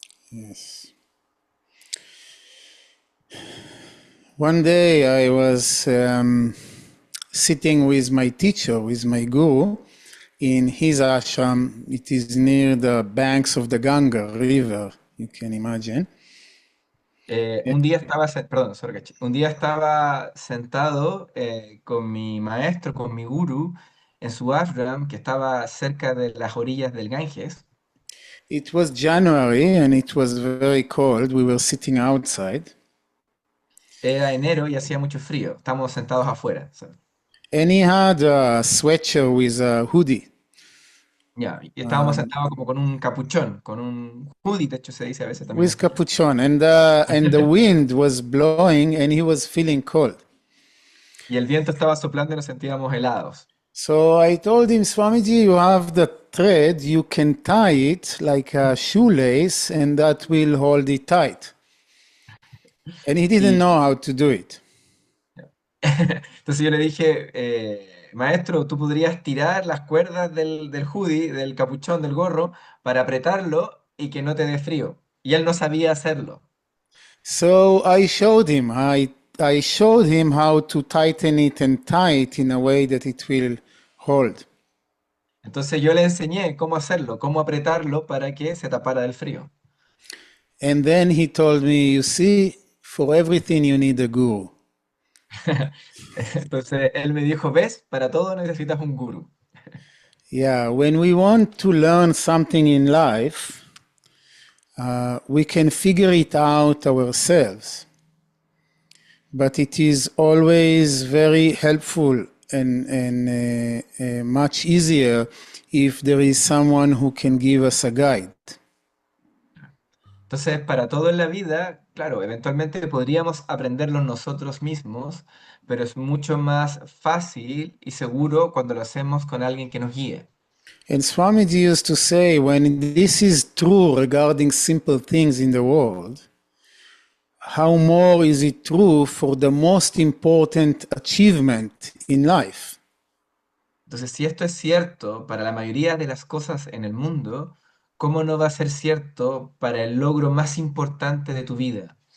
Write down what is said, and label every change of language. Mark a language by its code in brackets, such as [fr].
[en] Yes. One day I was sitting with my teacher, with my guru, in his ashram. It is near the banks of the Ganga River, you can imagine. [es] Un día estaba, perdón, [en] sorry, [es] Kachi. Un día estaba sentado con mi maestro, con mi guru, en su ashram, que estaba cerca de las orillas del Ganges. [en] It was January and it was very cold. We were sitting outside. [es] Era enero y hacía mucho frío. Estábamos sentados afuera. [en] And he had a sweatshirt with a hoodie. [es] Ya, y estábamos sentados como con un capuchón, con un hoodie, de hecho se dice a veces también. [en] With capuchon, and the wind was blowing, and he was feeling cold. [es] Y el viento estaba soplando y nos sentíamos helados. [en] So I told him, Swamiji, you have the thread, you can tie it like a shoelace, and that will hold it tight. And he didn't know how to do it. [es] Entonces yo le dije, maestro, tú podrías tirar las cuerdas del hoodie, del capuchón, del gorro, para apretarlo y que no te dé frío. Y él no sabía hacerlo. [en] So I showed him. I showed him how to tighten it and tie it in a way that it will hold. [es] Entonces yo le enseñé cómo hacerlo, cómo apretarlo para que se tapara del frío. [en] And then he told me, you see, for everything you need a guru. [es] Entonces él me dijo, ¿ves? Para todo necesitas un guru. [en] Yeah, when we want to learn something in life, we can figure it out ourselves. But it is always very helpful and much easier if there is someone who can give us a guide. [es] Entonces, para todo en la vida, claro, eventualmente podríamos aprenderlo nosotros mismos, pero es mucho más fácil y seguro cuando lo hacemos con alguien que nos guíe. [en] And Swamiji used to say, when this is true regarding simple things in the world, how more is it true for the most important achievement in life? [es] Entonces, si esto es cierto para la mayoría de las cosas en el mundo, ¿cómo no va a ser cierto para el logro más importante de tu vida?